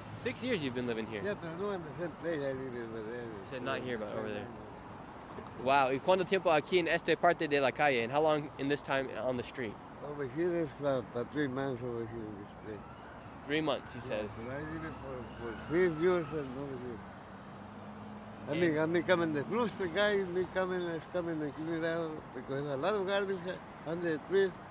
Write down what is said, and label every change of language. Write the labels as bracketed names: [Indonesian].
[English] 6 years you've been living here. Yeah, [Spanish] pero no [English] in the same place. I live in the You said not here, but over there. Wow. [Spanish] ¿Y cuánto tiempo aquí en esta parte de la calle? [English] And how long in this time on the street? Over here is about 3 months over here in this place. 3 months, he says. But I did it for 3 years and over here. I mean coming the fruits, the guys, me coming and clean it out because a lot of garbage under the trees.